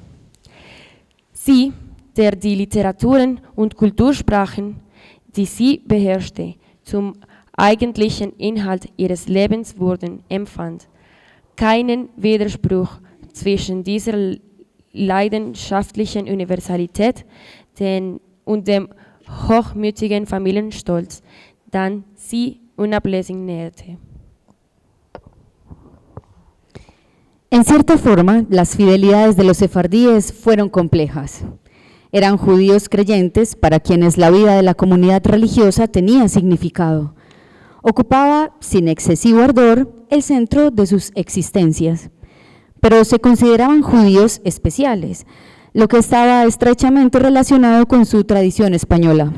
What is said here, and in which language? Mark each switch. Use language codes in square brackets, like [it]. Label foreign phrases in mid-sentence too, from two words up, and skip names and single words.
[de] Sie, der die Literaturen und Kultursprachen, die sie beherrschte, zum eigentlichen Inhalt ihres Lebens wurden, empfand keinen Widerspruch zwischen dieser leidenschaftlichen Universalität und dem hochmütigen Familienstolz, den sie unablässig nährte. [es] En cierta forma, las fidelidades de los sefardíes fueron complejas. Eran judíos creyentes para quienes la vida de la comunidad religiosa tenía significado. Ocupaba, sin excesivo ardor, el centro de sus existencias, pero se consideraban judíos especiales, lo que estaba estrechamente relacionado con su tradición española.